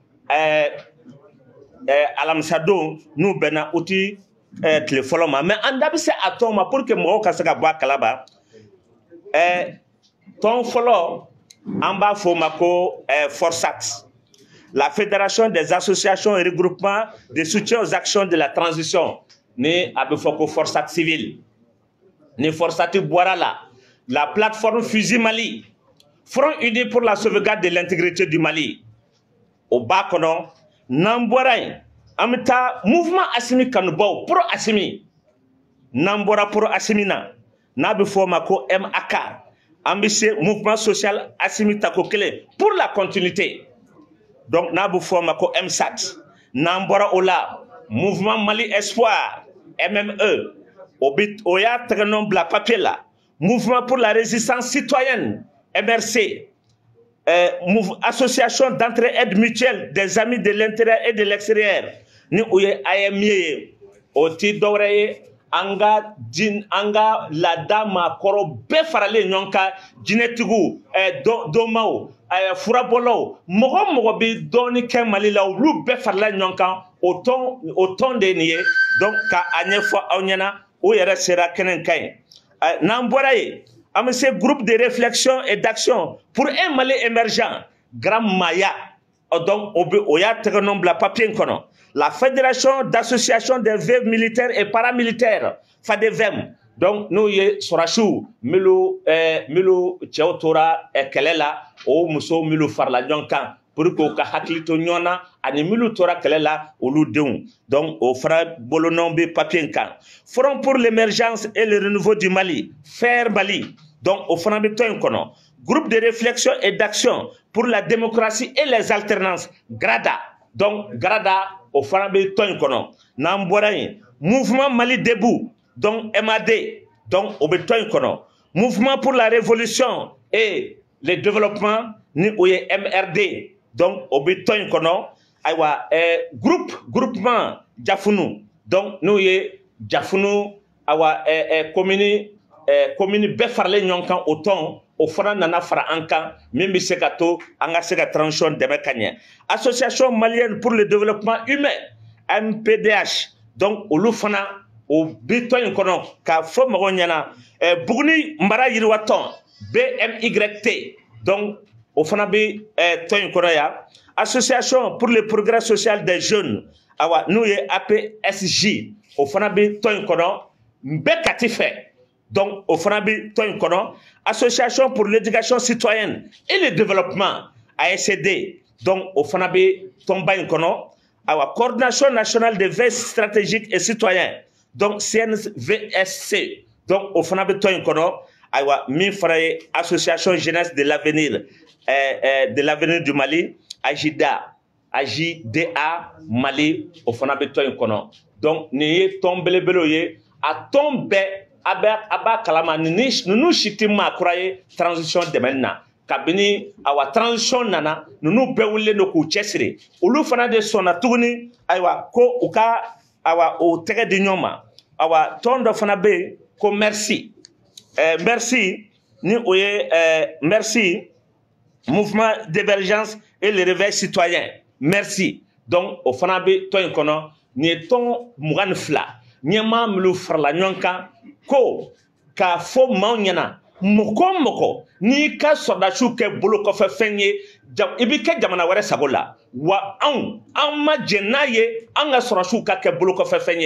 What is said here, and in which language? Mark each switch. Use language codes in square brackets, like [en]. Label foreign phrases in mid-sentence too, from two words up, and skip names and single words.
[bm] alamisadon n'u bɛnna o ti tile fɔlɔ ma mais an da bɛ se a tɔn ma [fr] pour que [bm] mɔgɔw ka se ka bɔ a kalama tɔn fɔlɔ an b'a fɔ o ma ko FORSAT la fédération des associations et regroupements de soutien aux actions de la transition ni a bɛ fɔ ko FORSAT civil ni FORSAT bɔra la plateforme Fusil Mali Front uni pour la sauvegarde de l'intégrité du Mali o b'a kɔnɔ n'an bɔra yen an bɛ taa mouvement Assimi kanubaw pro Assimi n'an bɔra pro Assimi na n'a bɛ fɔ o ma ko MAK an bɛ se mouvement social Assimi tako kelen pour la continuité donc n'a bɛ fɔ o ma ko MSAT n'an bɔra o la mouvement Mali Espoir MME o y'a tɛgɛnɔ bila papier la mouvement pour la résistance citoyenne MRC association d'entraide mutuelle des amis de l'intérieur et de l'extérieur ni o ye AMI ye o ti dɔwɛrɛ ye an ka laada maakɔrɔ bɛɛ faralen ɲɔgɔn kan jinɛtigiw dɔnbaw furabɔlaw mɔgɔ mɔgɔ bɛ dɔɔni kɛ Mali la olu bɛɛ farala ɲɔgɔn kan o tɔn de ye nin ye donc ka a ɲɛfɔ aw ɲɛna o yɛrɛ sera kɛnɛ kan ye n'an bɔra yen an bɛ se groupe de réflexion et d'action pour un Mali émergent Grand Maya donc o y'a tɛgɛnɔ bila papier in kɔnɔ la fédération d'association des veuves militaires et paramilitaires FADEVEM donc n'o ye sɔrɔdasiw minnu cɛw tora kɛlɛ la o musow minnu farala ɲɔgɔn kan [fr] pour que [bm] u ka hakili to ɲɔgɔn na ani minnu tora kɛlɛ la olu denw donc o fana bolonɔw bɛ papier in kan Front pour l'émergence et le renouveau du Mali FAIRE Mali donc o fana bɛ tɔn in kɔnɔ groupe de réflexion et d'action pour la démocratie et les alternances GRADA donc GRADA o fana bɛ tɔn in kɔnɔ n'an bɔra yen mouvement Mali debout donc MAD donc o bɛ tɔn in kɔnɔ mouvement pour la révolution et le développement ni o ye MRD donc o bɛ tɔn in kɔnɔ ayiwa groupement Jafunu donc n'o ye Jafunu ayiwa commune bɛɛ faralen ɲɔgɔn kan o tɔn o fana nana fara an kan min bɛ se ka to an ka se ka transition dɛmɛ ka ɲɛ association malienne pour le développement humain MPDH donc olu fana o bi tɔn in kɔnɔ k'a fɔ mɔgɔw ɲɛna Buguni mara yiriwa tɔn BMYT donc o fana bɛ tɔn in kɔnɔ yan association pour le progrès social des jeunes awa n'o ye APSJ o fana bɛ tɔn in kɔnɔ bɛɛ kati fɛ donc o fana bɛ tɔn in kɔnɔ association pour l'éducation citoyenne et le développement ASCD donc o fana bɛ tɔnba in kɔnɔ awa coordination nationale des veilles stratégiques et citoyens donc CNVSC donc o fana bɛ tɔn in kɔnɔ ayiwa min fana ye association jeunesse de l'avenir du Mali AJDA Mali o fana bɛ tɔn in kɔnɔ donc nin ye tɔn belebelew ye a tɔn bɛɛ a b'a kalama ninnu si tɛ maakura ye transition dɛmɛni na kabini awa transition nana ninnu bɛɛ wulilen don k'u cɛsiri olu fana de sɔnna tuguni ayiwa ko u ka awa o tɛgɛ di ɲɔgɔn ma awa tɔn dɔ fana bɛ yen ko merci merci ni o ye merci mouvement d'émergence et le réveil citoyen merci donc o fana bɛ tɔn in kɔnɔ nin ye tɔn 22 ɲɛmaa minnu farala ɲɔgɔn kan ko k'a fɔ maaw ɲɛna mɔgɔ o mɔgɔ n'i ka sɔrɔdasiw kɛ bolo kɔfɛ fɛn ye i bɛ kɛ jamana wɛrɛ sago la wa an ma jɛn n'a ye an ka sɔrɔdasiw ka kɛ bolo kɔfɛ fɛn